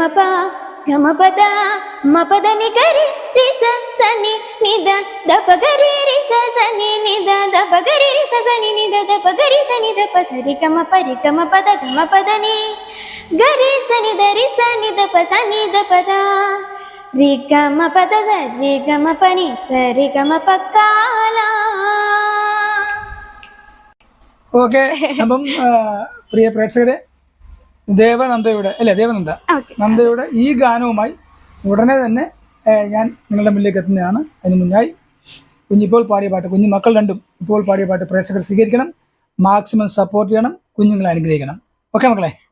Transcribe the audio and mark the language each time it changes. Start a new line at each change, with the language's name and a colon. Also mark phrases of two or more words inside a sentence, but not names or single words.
Malayalam: ప గమ పద మపదని గరి రిస సని నిద దపగరి రిస సని నిద దపగరి రిస సని నిద దపగరి సని దప సరి గమ పరి గమ పద గమ పదని గరి సని దరి సని దప సని దపద రి గమ పద సరి గమ పని సరి గమ పక్కాల. ഓക്കെ. അപ്പം പ്രിയ പ്രേക്ഷകരെ, ദേവനന്ദയുടെ ഈ ഗാനവുമായി ഉടനെ തന്നെ ഞാൻ നിങ്ങളുടെ മുന്നിലേക്ക് എത്തുന്നതാണ്. അതിന് മുന്നായി കുഞ്ഞിപ്പോൾ പാടിയ പാട്ട്, കുഞ്ഞു മക്കൾ 2ഉം ഇപ്പോൾ പാടിയ പാട്ട് പ്രേക്ഷകർ സ്വീകരിക്കണം,
English: maximum support
Malayalam: ചെയ്യണം, കുഞ്ഞുങ്ങളെ അനുഗ്രഹിക്കണം.